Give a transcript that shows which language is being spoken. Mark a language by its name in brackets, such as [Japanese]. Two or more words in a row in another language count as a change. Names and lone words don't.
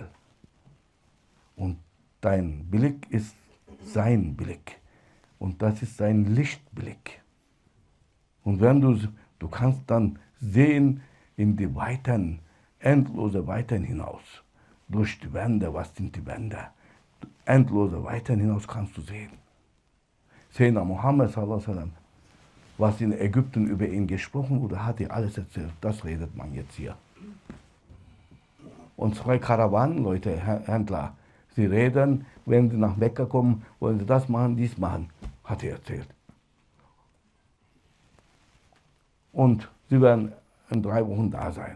[German] Und dein Blick ist sein Blick. Und das ist sein Lichtblick. Und wenn du kannst dann sehen in die Weiten, endlose Weiten hinaus. Durch die Wände, was sind die Wände? Endlose Weiten hinaus kannst du sehen. [Arabic] سيدنا محمد صلى الله عليه وسلم, [German] was in Ägypten über ihn gesprochen wurde, hat er alles erzählt. Das redet man jetzt hier. Und 2 Karawanenleute, Händler, sie reden, wenn sie nach Mekka kommen, wollen sie das machen, dies machen, hat er erzählt. Und sie werden in 3 Wochen da sein.